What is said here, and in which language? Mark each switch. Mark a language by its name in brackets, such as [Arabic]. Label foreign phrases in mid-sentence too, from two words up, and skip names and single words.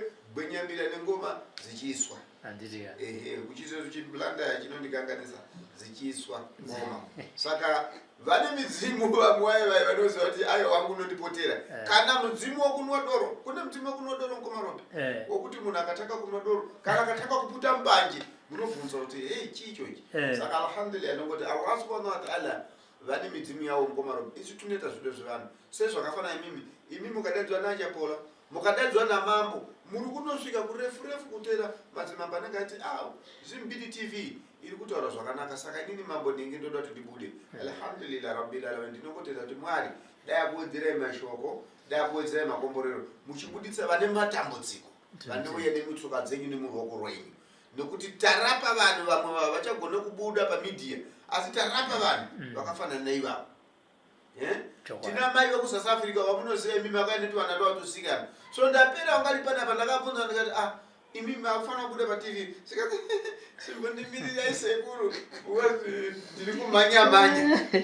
[Shona] gwenyambira nengoma zichiswa kuchizo chiblanda chinondikanganisa zichiswa ngoma saka vane midzimu vamwaye vanoziva kuti ayo wangu unondipotera kana mudzimu wokunwa doro kune mudzimu wokunwa doro mukomarope wokuti munhu akatanga kunwa doro kana akatanga kuputa mbanje munobvunza kuti hei chicho ichi saka alhamdulillah nongoti [Arabic] Allah subhanahu wa ta'ala [Shona] vane midzimu yavo mukomarope isu tunoita zvido zvevanhu sezvakafana imi mukadaidzwa nachapola mukadaidzwa namambo muri kunosvika kurefu kutera madzimambo anenge ati Zimbiti TV iri kutaura zvakanaka saka inini mambo ndinge ndoda kuti ndibude [Arabic] alhamdulillah rabbil alamin [Shona] ndinongotenda kuti Mwari dai akuwedzerai mashoko dai akuwedzerai makomborero muchibuditsa vane matambudziko vanouya nemutsoka dzenyu nemuruoko rwenyu nokuti tarapa vanhu vamwe vachagona kubuda pamidhia asi tarapa vanhu vakafanana naivavo tina mai vekuSouth Africa vamunoziva imi makaendeti vana ndovatosikana so ndapera ungari panapa ndakabvunza ndikati imi makufanira kubuda paTV sikati simbondimirira isekuru ndiri kumhanyamhanya